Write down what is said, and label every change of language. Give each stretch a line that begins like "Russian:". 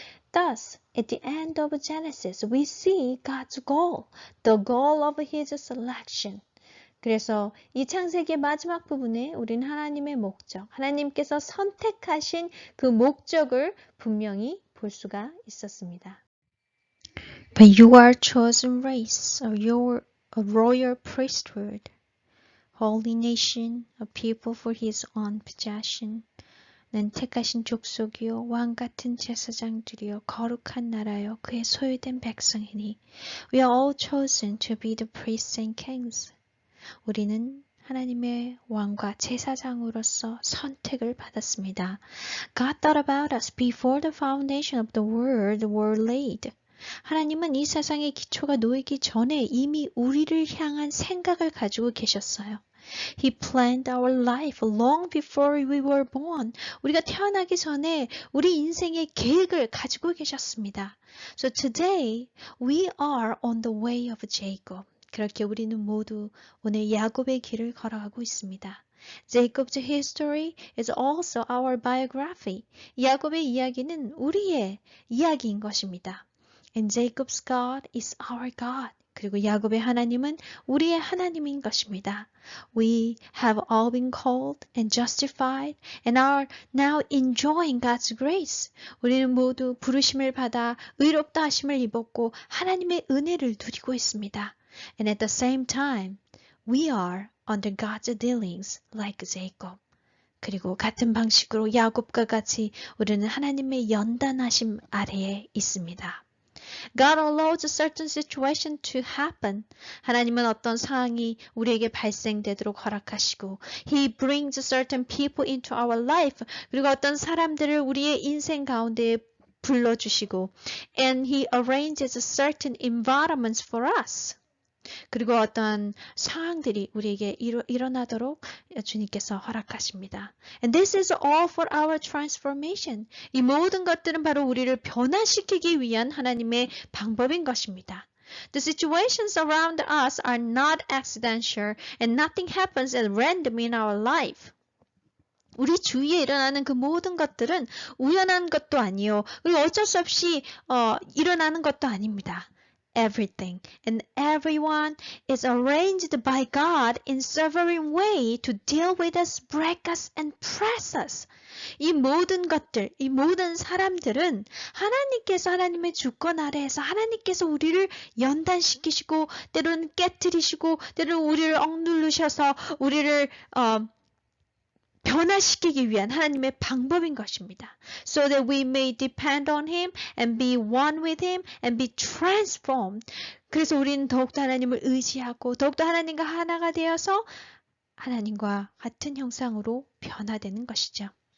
English: Thus, at the end of Genesis, we see God's goal, the goal of his selection.
Korean: 그래서 이 창세기의 마지막 부분에 우린 하나님의 목적, 하나님께서 선택하신 그 목적을 분명히 볼 수가 있었습니다.
English: But you are chosen race, a royal priesthood, holy nation, a people for his own possession.
Korean: 는 택하신 족속이요 왕 같은 제사장들이요 거룩한 나라요 그의 소유된 백성이니
English: We are all chosen to be the priests and kings.
Korean: 우리는 하나님의 왕과 제사장으로서 선택을 받았습니다.
English: God thought about us before the foundation of the world were laid.
Korean: 하나님은 이 세상의 기초가 놓이기 전에 이미 우리를 향한 생각을 가지고 계셨어요.
English: He planned our life long before we were born.
Korean: 우리가 태어나기 전에 우리 인생의 계획을 가지고 계셨습니다.
English: So today we are on the way of Jacob.
Korean: 그렇게 우리는 모두 오늘 야곱의 길을 걸어가고 있습니다.
English: Jacob's history is also our biography.
Korean: 야곱의 이야기는 우리의 이야기인 것입니다.
English: And Jacob's God is our God.
Korean: 그리고 야곱의 하나님은 우리의 하나님인 것입니다.
English: We have all been called and justified and are now enjoying God's grace.
Korean: 우리는 모두 부르심을 받아 의롭다 하심을 입었고 하나님의 은혜를 누리고 있습니다.
English: And at the same time, we are under God's dealings like Jacob.
Korean: 그리고 같은 방식으로 야곱과 같이 우리는 하나님의 연단하심 아래에 있습니다.
English: God allows a certain situation to happen.
Korean: 하나님은 어떤 상황이 우리에게 발생되도록 허락하시고
English: He brings certain people into our life.
Korean: 그리고 어떤 사람들을 우리의 인생 가운데 불러주시고
English: And He arranges certain environments for us.
Korean: 그리고 어떤 상황들이 우리에게 일어나도록 주님께서 허락하십니다.
English: And this is all for our transformation.
Korean: 이 모든 것들은 바로 우리를 변화시키기 위한 하나님의 방법인 것입니다.
English: The situations around us are not accidental and nothing happens at random in our life.
Korean: 우리 주위에 일어나는 그 모든 것들은 우연한 것도 아니요. 그리고 어쩔 수 없이 일어나는 것도 아닙니다.
English: Everything and everyone is arranged by God in sovereign way to deal with us, break us, and press us.
Korean: 이 모든 것들, 이 모든 사람들은 하나님께서 하나님의 주권 아래에서 하나님께서 우리를 연단시키시고 때로는 깨뜨리시고 때로는 우리를 억누르셔서 우리를 변화시키기 위한 하나님의 방법인 것입니다.
English: So that we may depend on Him and be one with Him and be transformed.
Korean: 그래서 우리는 더욱더 하나님을 의지하고 더욱더 하나님과 하나가 되어서 하나님과 같은 형상으로 변화되는 것이죠.